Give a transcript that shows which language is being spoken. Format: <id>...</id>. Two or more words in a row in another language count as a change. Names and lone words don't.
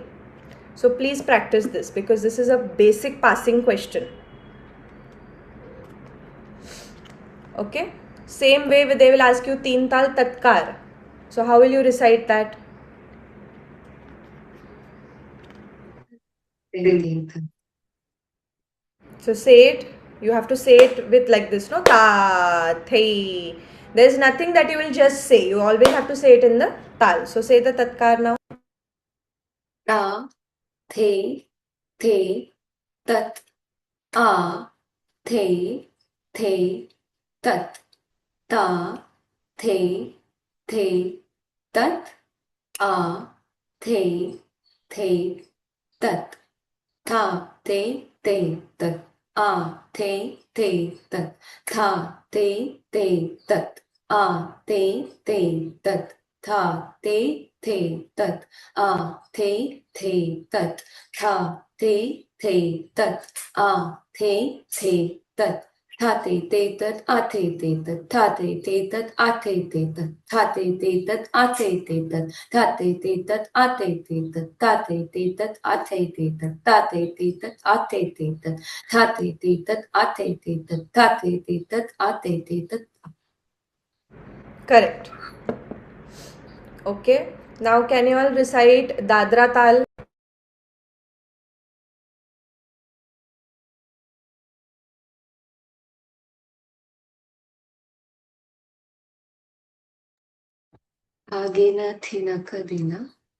<en>So please practice this because this is a basic passing question. Okay? Same way they will ask you Teen Tal Tatkar. So how will you recite that? Te, te, ta. So say it. You have to say it with like this, no? Ta, thei. There's nothing that you will just say. You always have to say it in the tal. So say the tatkar now. Ta, the, tat. A, the, tat. Ta, the, tat. A, the, tat. Tha, te, tat. A, the, tat. Tha, te, tat. A, the, tat. Tha, te, tat. A, the, tat. Tha, te, tat. A, the, tat. Tha, te, tat. A, te, tat. Tha, te, tat. A, te, tat. Tha, te, tat. A, te, tat. Tha, te, tat. A, te, tat. Tha, te, tat. A, te, tat. Tha, te, tat. A, te, tat. Tha, te, tat. A, te, tat. Tha, te, tat. A, te, tat. Correct. Okay. Now can you all recite Dadra Tal? Agena, thinaka, dina.</en>